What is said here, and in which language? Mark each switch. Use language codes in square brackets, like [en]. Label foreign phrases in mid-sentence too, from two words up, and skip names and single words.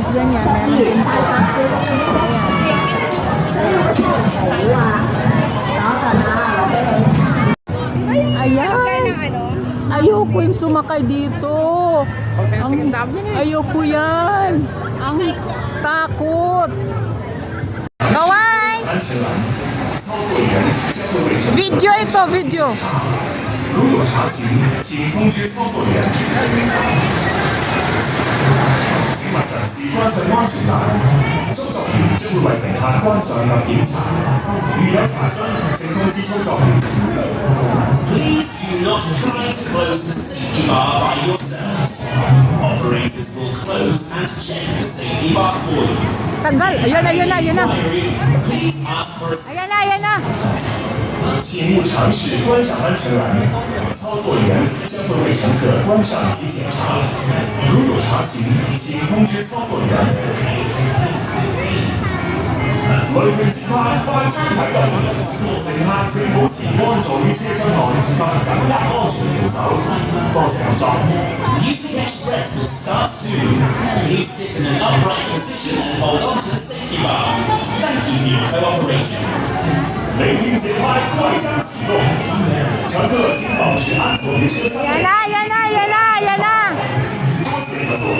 [tl] Ganyan. Meron din po. Ayan. Ayoko yung sumakay dito. Ayoko yan. Ang takot. Kawai! Video ito, video. [yue] 如有查询，请通知操作员。请勿嘗試關上安全帶，操作員將會為乘客關上及檢查。如有查詢，請通知操作員。 [en] Please do not try to close the safety bar by yourself. Operators will close and check the safety bar for you. [tl] Tagal. Ayan na, ayan na, ayan na. [en] Please ask for a [tl] ayan na, ayan na. [yue] 请勿尝试关上安全栏，操作员将会为乘客关上及检查。如有查询，请通知操作员。每段節拍快將啟動，乘客請保持安坐於車廂內及緊握安全扶手。多謝合作。 [en] Music Express will start soon. Please sit in an upright position and hold on to the safety bar. Thank you for your cooperation. [yue] 每天節拍快將啟動，乘客請保持安坐於車廂內。 [tl] Ayan na, ayan na, ayan na, ayan na. [yue] 多謝合作。